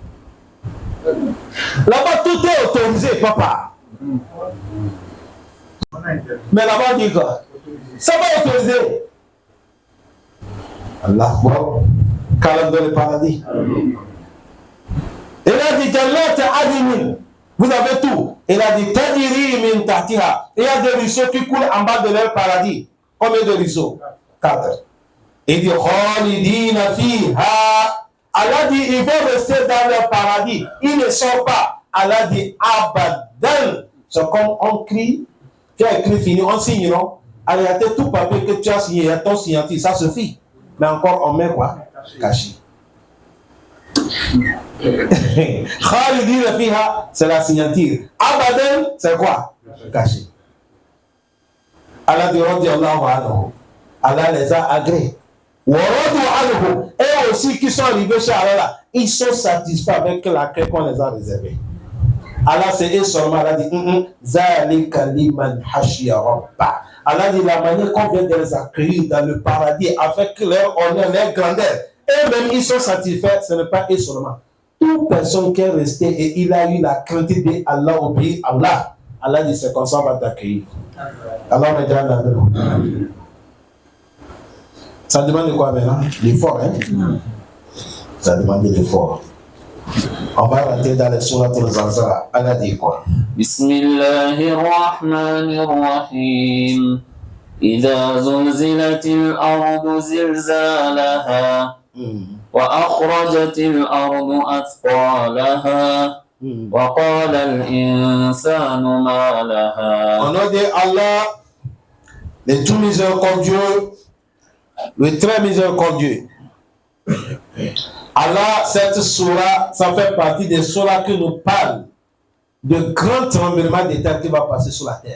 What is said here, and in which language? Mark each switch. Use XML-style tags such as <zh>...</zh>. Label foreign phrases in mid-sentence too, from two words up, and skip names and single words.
<fr>Là-bas, tout est autorisé, papa. Mais là-bas, on dit quoi? Ça va autoriser. Allah, bon, calme dans le paradis. Il a dit</fr> <ar>جنات عدن.</ar> <fr>Vous avez tout. Il a dit</fr> <ar>تجري من تحتها.</ar> <fr>Il y a des ruisseaux qui coulent en bas de leur paradis. Combien de ruisseaux? 4. Il dit</fr> <ar>خالدين فيها.</ar> <fr>Allah dit ils vont rester dans leur paradis. Ils ne sortent pas. Allah dit Abadan. C'est comme on crie. Tu as écrit fini, on signe, non? En réalité, tout papier que tu as signé, il y a ton signature, ça suffit. Mais encore, on met quoi? Caché.</fr> <ar>خالدين فيها,</ar> <fr>c'est la signature. Abadan, c'est quoi? Caché. Allah dit</fr> <ar>رضي الله عنه.</ar> <fr>Allah les a agréés. Et aussi qui sont arrivés chez Allah, ils sont satisfaits avec l'accueil qu'on les a réservé. Allah c'est eux seulement, Allah dit</fr> <ar>ذلك لمن خشي ربه.</ar> <fr>Allah dit la manière qu'on vient de les accueillir dans le paradis avec leur honneur, leur grandeur. Eux-mêmes ils sont satisfaits, ce n'est pas eux seulement. Toute personne qui est restée et il a eu la crainte d'Allah, obéir à Allah, Allah dit c'est comme ça on va t'accueillir. Allah me donne la main. Ça demande quoi maintenant? L'effort, hein? Ça demande l'effort. On va rentrer dans les sourates al-Zalzala. Allah dit quoi?</fr> <ar>Bismillahirrahmanirrahim. إذا زلزلت الأرض زلزالها وأخرجت الأرض أثقالها وقال الإنسان ما لها.</ar> <fr>Au nom de Allah, le tout miséricordieux, le très miséricordieux. Allah, cette surah, ça fait partie des surahs qui nous parlent de grands tremblements de terre qui va passer sur la terre.</fr>